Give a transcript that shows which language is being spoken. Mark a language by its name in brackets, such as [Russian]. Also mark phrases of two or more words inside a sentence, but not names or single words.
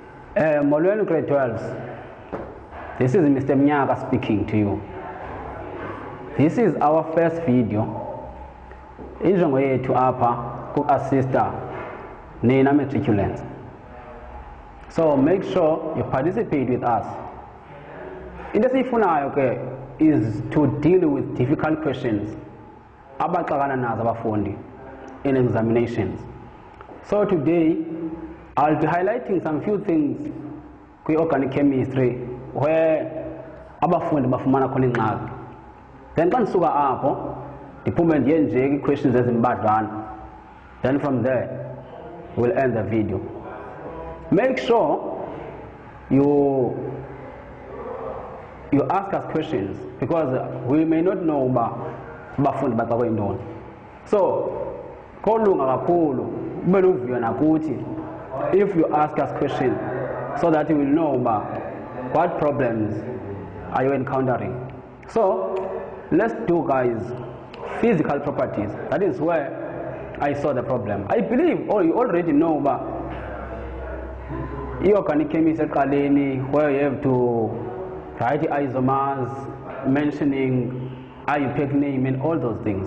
[Xhosa] Molweni grade 12s. [English] This is Mr. Mnyaka speaking to you. This is our first video. [Xhosa] Injongo yethu apha ku-assista nina matriculants. [English] So make sure you participate with us. [Xhosa] Into esiyifunayo ke [English] is to deal with difficult questions [Xhosa] abaxakana nazo abafundi [English] in examinations. So today I'll be highlighting some few things kwi-organic chemistry where [Xhosa] abafundi bafumana khona ingxaki. Then xa ndisuka apho ndiphume ndiye nje kwi-questions ezimbadlwana. [English] Then from there we'll end the video. Make sure you ask us questions because we may not know [Xhosa] uba abafundi baxakwe yintoni. [English] So [Xhosa] kolunga kakhulu kube luvuyo nakuthi [English] if you ask us questions so that we will know about what problems are you encountering. So let's do, guys, physical properties. That is where I saw the problem. I believe you already know about inorganic chemistry where you have to write isomers, mentioning IUPAC name and all those things.